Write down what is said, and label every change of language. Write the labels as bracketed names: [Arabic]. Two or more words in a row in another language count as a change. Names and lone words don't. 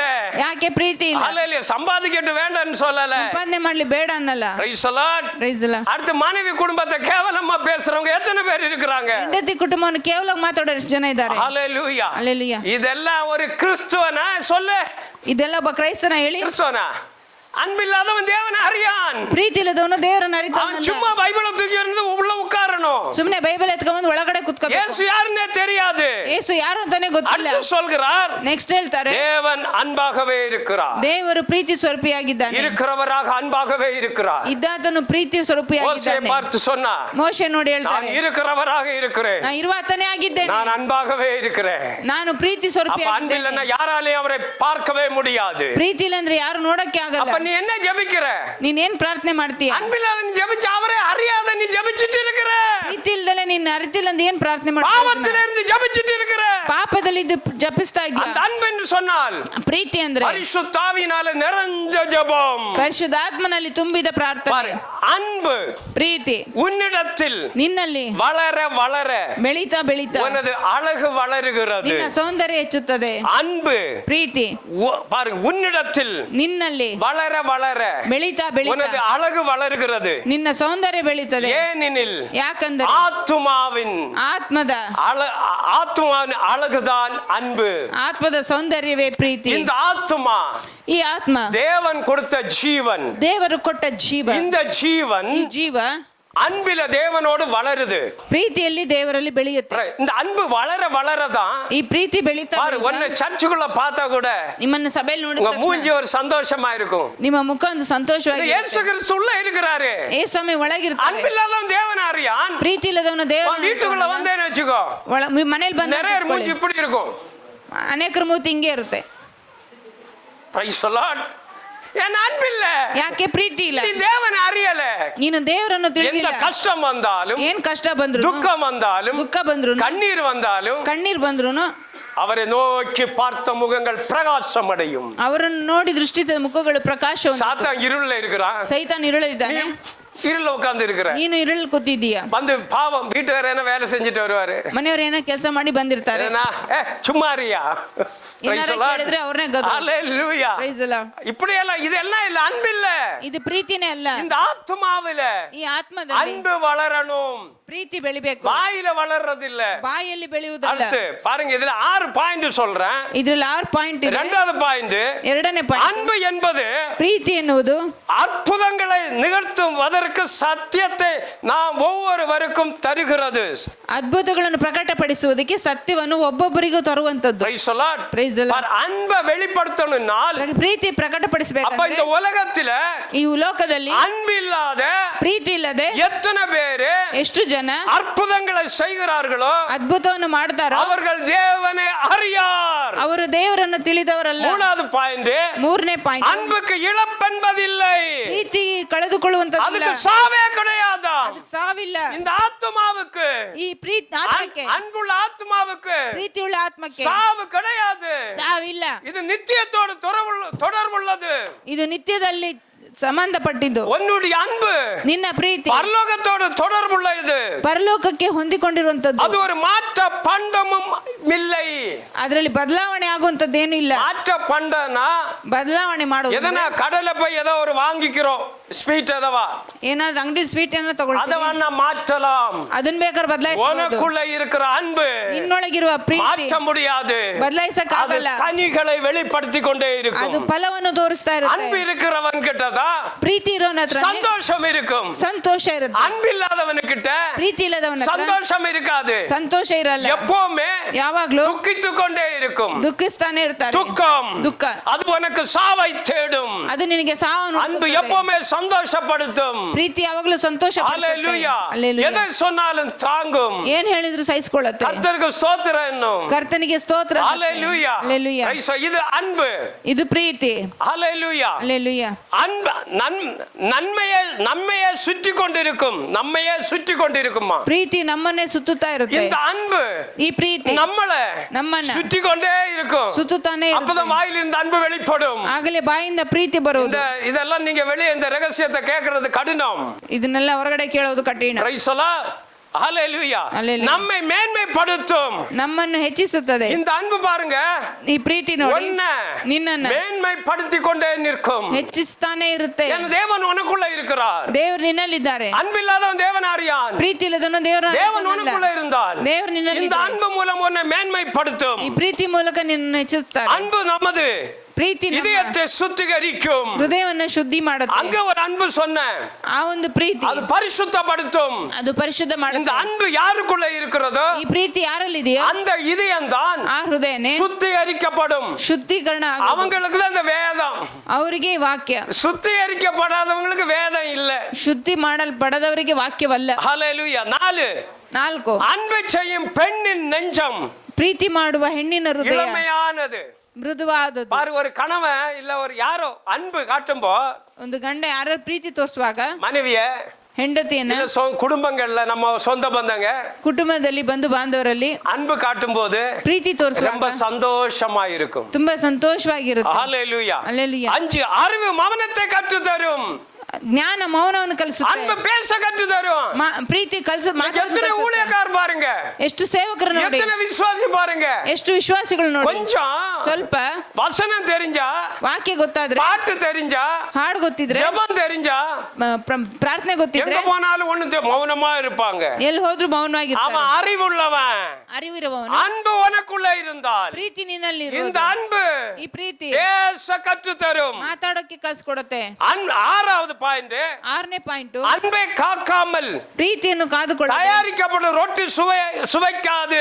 [Kannada] ಯಾಕೆ ಪ್ರೀತಿ ಇಲ್ಲ? [Tamil] அல்லேலூயா. சம்பாதிக்கட்டு வேண்டாம்னு சொல்லல. [Kannada] ಸಂಪಾದನೆ ಮಾಡ್ಲಿ ಬೇಡ ಅನ್ನಲ್ಲ. [English] Praise the Lord. Praise the Lord. [Tamil] அடுத்து மனைவி குடும்பத்தை கேவலமா பேசுறவங்க எத்தனை பேர் இருக்கிறாங்க? [Kannada] ಹೆಂಡತಿ ಕುಟುಂಬವನ್ನು ಕೇವಲ ಮಾತಾಡೋ ಎಷ್ಟು ಜನ ಇದ್ದಾರೆ? [Tamil] ஹalleluya. [Kannada] Hallelujah. [Tamil] இதெல்லாம் ஒரு கிறிஸ்துவனா சொல்லு? [Kannada] ಇದೆಲ್ಲ ಒಬ್ಬ ಕ್ರೈಸ್ತನ ಹೇಳಿ? [Tamil] கிறிஸ்துவனா? அன்பில்லாதவன் தேவனை அறியான். [Kannada] ಪ್ರೀತಿ ಇಲ್ಲದವನು ದೇವರನ್ನ [Tamil] அவன் [Kannada] ಅರಿತಾನಲ್ಲ. [Tamil] சும்மா பைபிளை தூக்கி இருந்து உள்ள உட்காரணும். [Kannada] ಸುಮ್ನೆ ಬೈಬಲ್ ಎತ್ಕೊಂಡು ಒಳಗಡೆ ಕುತ್ಕೋಬೇಕು. [Tamil] இயேசு யாருன்னே தெரியாது. [Kannada] ಯೇಸು ಯಾರು ಅಂತಾನೆ ಗೊತ್ತಿಲ್ಲ. [Tamil] அடுத்து சொல்கிறார், [Kannada] ನೆಕ್ಸ್ಟ್ ಹೇಳ್ತಾರೆ, [Tamil] தேவன் அன்பாகவே இருக்கிறார். [Kannada] ದೇವರು ಪ್ರೀತಿ ಸ್ವರೂಪಿಯಾಗಿದ್ದಾನೆ. [Tamil] இருக்கிறவராக அன்பாகவே இருக்கிறார். [Kannada] ಇದ್ದಾತನು ಪ್ರೀತಿ [Tamil] மோசேயை [Kannada] ಸ್ವರೂಪಿಯಾಗಿದ್ದಾನೆ. [Tamil] பார்த்து சொன்னார், [Kannada] ಮೋಶೆ ನೋಡಿ [Tamil] நான் [Kannada] ಹೇಳ್ತಾರೆ, [Tamil] இருக்கிறவராக இருக்கிறேன், [Kannada] ನಾನು ಇರುವಾತನೇ ಆಗಿದ್ದೇನೆ, [Tamil] நான் அன்பாகவே இருக்கிறேன். [Kannada] ನಾನು ಪ್ರೀತಿ [Tamil] அப்ப [Kannada] ಸ್ವರೂಪಿಯಾಗಿದ್ದೇನೆ. [Tamil] அன்பில்லைன்னா யாராலையும் அவரை பார்க்கவே முடியாது. [Kannada] ಪ್ರೀತಿ ಇಲ್ಲ ಅಂದ್ರೆ ಯಾರು ನೋಡಕ್ಕೆ ಆಗಲ್ಲ. [Tamil] அப்ப நீ என்ன ஜெபிக்கிற? [Kannada] ನೀನೇನ್ ಪ್ರಾರ್ಥನೆ ಮಾಡ್ತೀಯ? [Tamil] அன்பில்லாத நீ ஜெபிச்ச அவரை அறியாத நீ ஜெபிச்சிட்டு இருக்கிற. [Kannada] ಪ್ರೀತಿ ಇಲ್ದಲೆ ನೀನ್ ಅರಿತಿಲ್ಲ ಅಂತ ಏನ್ ಪ್ರಾರ್ಥನೆ ಮಾಡ್ತೀಯ? [Tamil] பாவத்தில இருந்து ஜெபிச்சிட்டு இருக்கிற. [Kannada] ಪಾಪದಲ್ಲಿ ಇದು ಜಪಿಸ್ತಾ [Tamil] அந்த [Kannada] ಇದೀಯ. [Tamil] அன்பு என்று சொன்னால் [Kannada] ಪ್ರೀತಿ ಅಂದ್ರೆ [Tamil] பரிசுத்த ஆவியினால நிறைஞ்ச ஜெபம். [Kannada] ಪರಿಶುದ್ಧಾತ್ಮನಲ್ಲಿ ತುಂಬಿದ ಪ್ರಾರ್ಥನೆ. [Tamil] பாரு, அன்பு [Kannada] ಪ್ರೀತಿ [Tamil] உன்னிடத்தில் [Kannada] ನಿನ್ನಲ್ಲಿ [Tamil] வளர வளர [Kannada] ಬೆಳೀತಾ ಬೆಳೀತಾ [Tamil] உனது அழகு வளருகிறது. [Kannada] ನಿನ್ನ ಸೌಂದರ್ಯ ಹೆಚ್ಚುತ್ತದೆ. [Tamil] அன்பு [Kannada] ಪ್ರೀತಿ [Tamil] பாருங்க, உன்னிடத்தில் [Kannada] ನಿನ್ನಲ್ಲಿ [Tamil] வளர வளர [Kannada] ಬೆಳೀತಾ ಬೆಳೀತಾ [Tamil] உனது அழகு வளருகிறது. [Kannada] ನಿನ್ನ ಸೌಂದರ್ಯ ಬೆಳೀತದೆ. [Tamil] ஏனெனில் [Kannada] ಯಾಕಂದ್ರೆ [Tamil] ஆத்துமாவின் ஆத்துமாவின் அழகுதான் அன்பு. [Kannada] ಆತ್ಮದ ಸೌಂದರ್ಯವೇ ಪ್ರೀತಿ. [Tamil] இந்த ஆத்துமா [Kannada] ಈ ಆತ್ಮ [Tamil] தேவன் கொடுத்த ஜீவன். [Kannada] ದೇವರು ಕೊಟ್ಟ ಜೀವ. [Tamil] இந்த ஜீவன் [Kannada] ಈ ಜೀವ [Tamil] அன்பில தேவனோடு வளருது. [Kannada] ಪ್ರೀತಿಯಲ್ಲಿ ದೇವರಲ್ಲಿ ಬೆಳೆಯುತ್ತೆ. [Tamil] இந்த அன்பு வளர வளரதான் [Kannada] ಈ ಪ್ರೀತಿ ಬೆಳೀತಾ [Tamil] பாரு, ஒன்னு சர்ச்சுக்குள்ள பார்த்தா கூட [Kannada] ನಿಮ್ಮನ್ನು ಸಭೆಯಲ್ಲಿ [Tamil] உங்க [Kannada] ನೋಡಿದ [Tamil] மூஞ்சி ஒரு சந்தோஷமா இருக்கும். [Kannada] ನಿಮ್ಮ ಮುಖ ಒಂದು ಸಂತೋಷವಾಗಿ [Tamil] இயேசு கிறிஸ்து உள்ள இருக்கிறாரு. [Kannada] ಯೇಸುಸ್ವಾಮಿ ಒಳಗಿರ್ತಾರೆ. [Tamil] அன்பில்லாதவன் தேவன் அறியான். [Kannada] ಪ್ರೀತಿ ಇಲ್ಲದವನು ದೇವರ [Tamil] வீட்டுக்குள்ள வந்தேன்னு வச்சுக்கோ, [Kannada] ಮನೇಲಿ ಬಂದ [Tamil] நிறைய மூஞ்சி இப்படி இருக்கும். [Kannada] ಅನೇಕರ ಮೂತಿ ಹಿಂಗೆ ಇರುತ್ತೆ. [English] Praise the Lord. [Tamil] என் அன்பில்ல, [Kannada] ಯಾಕೆ ಪ್ರೀತಿ ಇಲ್ಲ? [Tamil] நீ தேவனை அறியல. [Kannada] ನೀನು ದೇವರನ್ನು [Tamil] எந்த [Kannada] ತಿಳಿದಿಲ್ಲ. [Tamil] கஷ்டம் வந்தாலும், [Kannada] ಏನ್ ಕಷ್ಟ ಬಂದ್ರು, [Tamil] துக்கம் வந்தாலும், [Kannada] ದುಃಖ ಬಂದ್ರು, [Tamil] கண்ணீர் வந்தாலும், [Kannada] ಕಣ್ಣೀರ್ ಬಂದ್ರು [Tamil] அவரை நோக்கி பார்த்த முகங்கள் பிரகாசம் அடையும். [Kannada] ಅವರನ್ನು ನೋಡಿ ದೃಷ್ಟಿತ ಮುಖಗಳು ಪ್ರಕಾಶ. [Tamil] சாத்தான் இருள்ல இருக்கிறான், [Kannada] ಸೈತಾನ್ ಇರುಳಿದ್ದಾನೆ, [Tamil] இருள்ல உட்கார்ந்து இருக்கிற. [Kannada] ನೀನು ಇರುಳ್ ಕೂತಿದ್ದೀಯ. [Tamil] வந்து பாவம் வீட்டுக்கார என்ன வேலை செஞ்சுட்டு வருவாரு, [Kannada] ಮನೆಯವ್ರು ಏನೋ ಕೆಲಸ ಮಾಡಿ ಬಂದಿರ್ತಾರೆ. [Tamil] சும்மா அறியா [Kannada] ಏನಾರ ಕೇಳಿದ್ರೆ ಅವ್ರನ್ನೇ ಗದ್ರು. [English] Hallelujah. Praise the Lord. [Tamil] இப்படி எல்லாம் இதெல்லாம் இல்ல, அன்பில்ல. [Kannada] ಇದು ಪ್ರೀತಿನೇ ಅಲ್ಲ. [Tamil] இந்த ஆத்மாவில [Kannada] ಈ ಆತ್ಮದಲ್ಲಿ [Tamil] அன்பு வளரணும். [Kannada] ಪ್ರೀತಿ ಬೆಳಿಬೇಕು. [Tamil] வாயில வளர்றது இல்ல, [Kannada] ಬಾಯಲ್ಲಿ ಬೆಳೆಯುವುದಲ್ಲ. [Tamil] அடுத்து பாருங்க, இதுல 6 பாயிண்ட் சொல்றேன். [Kannada] ಇದ್ರಲ್ಲಿ 6 ಪಾಯಿಂಟ್ ಇದೆ. [Tamil] இரண்டாவது பாயிண்ட், [Kannada] ಎರಡನೇ ಪಾಯಿಂಟ್, [Tamil] அன்பு என்பது [Kannada] ಪ್ರೀತಿ ಎನ್ನುವುದು [Tamil] அற்புதங்களை நிகழ்த்தும் நமக்கு சத்தியத்தை நாம் ஒவ்வொருவருக்கும் தருகிறது. [Kannada] ಅದ್ಭುತಗಳನ್ನು ಪ್ರಕಟಪಡಿಸುವುದಕ್ಕೆ ಸತ್ಯವನ್ನು ಒಬ್ಬೊಬ್ಬರಿಗೂ ತರುವಂತದ್ದು. [English] Praise the Lord. Praise the Lord. [Tamil] அன்பை வெளிப்படுத்தணும்னால் [Kannada] ಪ್ರೀತಿ [Tamil] அப்ப [Kannada] ಪ್ರಕಟಪಡಿಸಬೇಕಾದ್ರೆ [Tamil] இந்த உலகத்துல [Kannada] ಈ ಲೋಕದಲ್ಲಿ [Tamil] அன்பு இல்லாத [Kannada] ಪ್ರೀತಿ ಇಲ್ಲದೆ [Tamil] எத்தனை பேரு [Kannada] ಎಷ್ಟು ಜನ [Tamil] அற்புதங்களை செய்கிறார்களோ [Kannada] ಅದ್ಭುತವನ್ನು ಮಾಡ್ತಾರೋ [Tamil] அவர்கள் தேவனை அறியார். [Kannada] ಅವರು ದೇವರನ್ನು ತಿಳಿದವರಲ್ಲ. [Tamil] மூணாவது பாயிண்ட், [Kannada] ಮೂರನೇ ಪಾಯಿಂಟ್, [Tamil] அன்புக்கு இழப்பென்பதில்லை. [Kannada] ಪ್ರೀತಿ ಕಳೆದುಕೊಳ್ಳುವಂತದ್ದು [Tamil] அதுக்கு சாவே கிடையாது. [Kannada] ಸಾವಿಲ್ಲ. [Tamil] இந்த ஆத்மாவுக்கு, [Kannada] ಈ ಪ್ರೀತಿ ಆತ್ಮಕ್ಕೆ, [Tamil] அன்புள்ள ஆத்மாவுக்கு [Kannada] ಪ್ರೀತಿಯುಳ್ಳ ಆತ್ಮಕ್ಕೆ [Tamil] சாவு கிடையாது. [Kannada] ಸಾವಿಲ್ಲ. [Tamil] இது நித்தியத்தோடு தொடர்புள்ளது. [Kannada] ಇದು ನಿತ್ಯದಲ್ಲಿ ಸಂಬಂಧಪಟ್ಟಿದ್ದು. [Tamil] உன்னுடைய அன்பு [Kannada] ನಿನ್ನ ಪ್ರೀತಿ [Tamil] பரலோகத்தோடு தொடர்புள்ளது. [Kannada] ಪರಲೋಕಕ್ಕೆ ಹೊಂದಿಕೊಂಡಿರುವಂತದ್ದು. [Tamil] அது ஒரு மாற்ற பண்டமும் இல்லை. [Kannada] ಅದರಲ್ಲಿ ಬದಲಾವಣೆ ಆಗುವಂತದ್ದೇನು ಇಲ್ಲ. [Tamil] மாற்ற பண்டனா [Kannada] ಬದಲಾವಣೆ ಮಾಡೋದು [Tamil] எதனா கடலை போய் ஏதோ ஒரு வாங்கிக்கிறோம், ஸ்வீட் எதவா, [Kannada] ಏನಾದ್ರೂ ಅಂಗಡಿ ಸ್ವೀಟ್ ಅನ್ನ ತಗೊಳ್ತೀವಿ, [Tamil] அதவನ್ನ மாற்றலாம். [Kannada] ಅದನ್ನ ಬೇಕಾದ್ರೆ ಬದಲಾಯಿಸಬಹುದು. [Tamil] உனக்குள்ள இருக்கிற அன்பு [Kannada] ನಿನ್ನೊಳಗಿರುವ ಪ್ರೀತಿ [Tamil] மாற்ற முடியாது. [Kannada] ಬದಲಾಯಿಸಕ್ಕಾಗಲ್ಲ. [Tamil] அது கனிகளை வெளிப்படுத்தி கொண்டே [Kannada] ಅದು [Tamil] இருக்கும். [Kannada] ಫಲವನ್ನು ತೋರಿಸ್ತಾ [Tamil] அன்பு [Kannada] ಇರುತ್ತೆ. [Tamil] இருக்கிறவன் கிட்டதான் [Kannada] ಪ್ರೀತಿ ಇರೋನ ಹತ್ರ [Tamil] சந்தோஷம் இருக்கும். [Kannada] ಸಂತೋಷ ಇರುತ್ತೆ. [Tamil] அன்பு இல்லாதவன் கிட்ட [Kannada] ಪ್ರೀತಿ ಇಲ್ಲದವನ ಹತ್ರ [Tamil] சந்தோஷம் இருக்காது. [Kannada] ಸಂತೋಷ ಇರಲ್ಲ. [Tamil] எப்பவுமே [Kannada] ಯಾವಾಗ್ಲೂ [Tamil] துக்கித்து கொண்டே இருக்கும். [Kannada] ದುಃಖಿಸ್ತಾನೆ ಇರ್ತಾರೆ. [Tamil] துக்கம், [Kannada] ದುಃಖ [Tamil] அது உனக்கு சாவை தேடும். [Kannada] ಅದು ನಿನಗೆ ಸಾವನ್ನು [Tamil] அன்பு [Kannada] ಹುಡುಕುತ್ತದೆ. [Tamil] எப்பவுமே சந்தோஷப்படுத்தும். [Kannada] ಪ್ರೀತಿ ಯಾವಾಗ್ಲೂ ಸಂತೋಷ [Tamil] ஹalleluya. [Kannada] ಪಡಿಸುತ್ತೆ. [Tamil] எதை சொன்னாலும் தாங்கும். [Kannada] ಏನ್ ಹೇಳಿದ್ರು ಸಹಿಸಿಕೊಳ್ಳುತ್ತೆ. [Tamil] கர்த்தருக்கு ஸ்தோத்திரம் என்னும். [Kannada] ಕರ್ತನಿಗೆ ಸ್ತೋತ್ರ. [Tamil] ஹalleluya. [Kannada] ಹalleluya. [Tamil] இது அன்பு. [Kannada] ಇದು ಪ್ರೀತಿ. [Tamil] ஹalleluya. [Kannada] ಹalleluya. [Tamil] அன்பு நம்மையே சுற்றி கொண்டிருக்கும். நம்மையே சுற்றி கொண்டிருக்குமா? [Kannada] ಪ್ರೀತಿ ನಮ್ಮನ್ನೇ ಸುತ್ತುತ್ತಾ ಇರುತ್ತೆ. [Tamil] இந்த அன்பு [Kannada] ಈ ಪ್ರೀತಿ [Tamil] நம்மள சுற்றி கொண்டே இருக்கும். [Kannada] ಸುತ್ತುತ್ತಾನೆ ಇರುತ್ತೆ. [Tamil] அப்பதான் வாயிலிருந்து அன்பு வெளிப்படும். [Kannada] ಆಗಲೇ ಬಾಯಿಂದ ಪ್ರೀತಿ ಬರುವುದು. [Tamil] இதெல்லாம் நீங்க வெளியே இந்த ரகசியத்தை கேட்கறது கடினம். [Kannada] ಇದನ್ನೆಲ್ಲ ಹೊರಗಡೆ ಕೇಳೋದು ಕಠಿಣ. [English] Praise the Lord. [Tamil] ஹalleluya. [Kannada] Hallelujah. [Tamil] நம்மை மேன்மைப்படுத்தும். [Kannada] ನಮ್ಮನ್ನು ಹೆಚ್ಚಿಸುತ್ತದೆ. [Tamil] இந்த அன்பு பாருங்க, [Kannada] ಈ ಪ್ರೀತಿ ನೋಡಿ [Tamil] ஒன்ன [Kannada] ನಿನ್ನನ್ನು [Tamil] மேன்மைப்படுத்தி கொண்டே நிற்கும். [Kannada] ಹೆಚ್ಚಿಸ್ತಾನೆ ಇರುತ್ತೆ. [Tamil] என் தேவன் உனக்குள்ள இருக்கிறார். [Kannada] ದೇವರು ನಿನ್ನಲ್ಲಿದ್ದಾರೆ. [Tamil] அன்பில்லாதவன் தேவன் அறியான். [Kannada] ಪ್ರೀತಿ ಇಲ್ಲದವನು ದೇವರನ್ನು [Tamil] தேவன் உனக்குள்ள இருந்தால் [Kannada] ದೇವರು [Tamil] இந்த [Kannada] ನಿನ್ನಲ್ಲಿದ್ದಾರೆ. [Tamil] அன்பு மூலம் உன்னை மேன்மைப்படுத்தும். [Kannada] ಈ ಪ್ರೀತಿ ಮೂಲಕ ನಿನ್ನನ್ನು ಹೆಚ್ಚಿಸ್ತಾರೆ. [Tamil] அன்பு நமது [Kannada] ಪ್ರೀತಿ ನಮ್ಮ [Tamil] இதயத்தை சுத்திகரிக்கும். [Kannada] ಹೃದಯವನ್ನು ಶುದ್ಧಿ ಮಾಡುತ್ತೆ. [Tamil] அங்க ஒரு அன்பு சொன்ன, [Kannada] ಆ ಒಂದು ಪ್ರೀತಿ [Tamil] அது பரிசுத்தப்படுத்தும். [Kannada] ಅದು ಪರಿಶುದ್ಧ [Tamil] இந்த [Kannada] ಮಾಡುತ್ತೆ. [Tamil] அன்பு யாருக்குள்ள இருக்கிறதோ [Kannada] ಈ ಪ್ರೀತಿ ಯಾರಲ್ಲಿದೆಯೋ [Tamil] அந்த இதயம் தான் [Kannada] ಆ ಹೃದಯನೇ [Tamil] சுத்திகரிக்கப்படும். [Kannada] ಶುದ್ಧೀಕರಣ ಆಗೋದು. [Tamil] அவங்களுக்கு தான் இந்த வேதம். [Kannada] ಅವರಿಗೆ ವಾಕ್ಯ. [Tamil] சுத்திகரிக்கப்படாதவங்களுக்கு வேதம் இல்ல. [Kannada] ಶುದ್ಧಿ ಮಾಡಲ್ಪಡದವರಿಗೆ ವಾಕ್ಯವಲ್ಲ. [Tamil] ஹalleluya. 4 அன்பு செய்யும் பெண்ணின் நெஞ்சம் [Kannada] ಪ್ರೀತಿ ಮಾಡುವ ಹೆಣ್ಣಿನ ಹೃದಯ [Tamil] இளமையானது. [Kannada] ಮೃದುವಾದದ್ದು. [Tamil] பாரு, ஒரு கணவன் இல்ல ஒரு யாரோ அன்பு காட்டும்போ, [Kannada] ಒಂದು ಗಂಡ ಯಾರ ಪ್ರೀತಿ ತೋರಿಸುವಾಗ [Tamil] மனைவிய [Kannada] ಹೆಂಡತಿಯನ್ನ [Tamil] இல்ல குடும்பங்கள்ல நம்ம சொந்த பந்தங்க [Kannada] ಕುಟುಂಬದಲ್ಲಿ ಬಂಧು ಬಾಂಧವರಲ್ಲಿ [Tamil] அன்பு காட்டும் போது [Kannada] ಪ್ರೀತಿ [Tamil] ரொம்ப [Kannada] ತೋರಿಸುವಾಗ [Tamil] சந்தோஷமா இருக்கும். [Kannada] ತುಂಬಾ ಸಂತೋಷವಾಗಿರುತ್ತೆ. [Tamil] ஹalleluya. [Kannada] ಹalleluya. [Tamil] 5 அறிவு மௌனத்தை கற்று தரும். [Kannada] ಜ್ಞಾನ ಮೌನವನ್ನು ಕಲಿಸುತ್ತೆ. [Tamil] அன்பு பேச கற்று தரும். [Kannada] ಪ್ರೀತಿ [Tamil] எத்தனை ஊழியக்காரர் பாருங்க, [Kannada] ಎಷ್ಟು ಸೇವಕರು ನೋಡಿ, [Tamil] எத்தனை விசுவாசி பாருங்க, [Kannada] ಎಷ್ಟು ವಿಶ್ವಾಸಿಗಳು ನೋಡಿ. [Tamil] கொஞ்சம் [Kannada] ಸ್ವಲ್ಪ [Tamil] வசனம் தெரிஞ்சா, [Kannada] ವಾಕ್ಯ ಗೊತ್ತಾದ್ರೆ, [Tamil] பாட்டு தெரிஞ்சா, [Kannada] ಹಾಡು ಗೊತ್ತಿದ್ರೆ, [Tamil] ஜெபம் தெரிஞ்சா, [Kannada] ಪ್ರಾರ್ಥನೆ ಗೊತ್ತಿದ್ರೆ [Tamil] எங்க போனாலும் ஒண்ணு மௌனமா இருப்பாங்க. [Kannada] ಎಲ್ಲಿ ಹೋದ್ರು ಮೌನವಾಗಿರ್ತಾರೆ. [Tamil] அவன் அறிவுள்ளவன். [Kannada] ಅರಿವಿರುವವನು. [Tamil] அன்பு உனக்குள்ள இருந்தால் [Kannada] ಪ್ರೀತಿ ನಿನ್ನಲ್ಲಿ [Tamil] இந்த அன்பு [Kannada] ಈ ಪ್ರೀತಿ [Tamil] பேச கற்று தரும். [Kannada] ಮಾತಾಡೋಕೆ ಕಲಿಸ್ಕೊಡುತ್ತೆ. [Tamil] 6வது பாயிண்ட், [Kannada] 6ನೇ ಪಾಯಿಂಟ್, [Tamil] அன்பை காக்காமல் [Kannada] ಪ್ರೀತಿಯನ್ನು ಕಾದುಕೊಳ್ಳ [Tamil] தயாரிக்கப்படும் ரொட்டி சுவைக்காது.